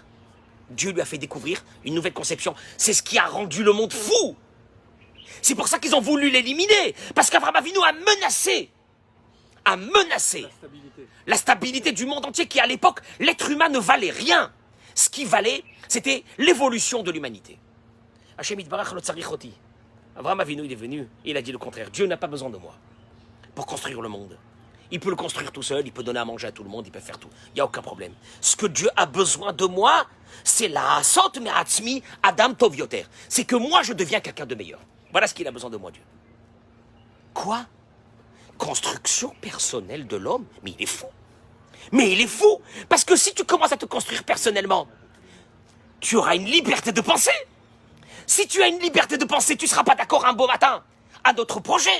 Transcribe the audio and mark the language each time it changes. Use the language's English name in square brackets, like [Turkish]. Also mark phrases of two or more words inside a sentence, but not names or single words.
[French] Dieu lui a fait découvrir une nouvelle conception. C'est ce qui a rendu le monde fou. C'est pour ça qu'ils ont voulu l'éliminer. Parce qu'Avraham Avinu a menacé la stabilité du monde entier, qui à l'époque, l'être humain ne valait rien. Ce qui valait, c'était l'évolution de l'humanité. [Hebrew] השם יתברך לא צריך אותי. [French] Avraham Avinu, il est venu, il a dit le contraire. Dieu n'a pas besoin de moi pour construire le monde. Il peut le construire tout seul, il peut donner à manger à tout le monde, il peut faire tout. Il n'y a aucun problème. Ce que Dieu a besoin de moi, c'est [Hebrew] לעשות מעצמי אדם טוב יותר. [French] C'est que moi, je deviens quelqu'un de meilleur. Voilà ce qu'il a besoin de moi, Dieu. Quoi? Construction personnelle de l'homme? Mais il est fou. Mais il est fou. Parce que si tu commences à te construire personnellement, tu auras une liberté de penser. Si tu as une liberté de penser, tu ne seras pas d'accord un beau matin à notre projet.